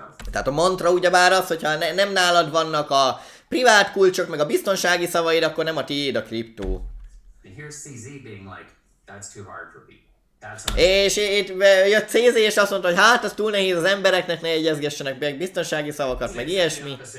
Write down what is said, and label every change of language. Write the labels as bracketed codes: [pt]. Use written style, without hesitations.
[hu] Tehát a mantra ugyebár az, hogyha nem nálad vannak a privát kulcsok, meg a biztonsági szavaid, akkor nem a tiéd a kriptó. [en] And here's CZ being like, that's too hard for people. [hu] És itt jött CZ és azt mondta, hogy hát az túl nehéz az embereknek, ne jegyezgessenek meg biztonsági szavakat, meg ilyesmi.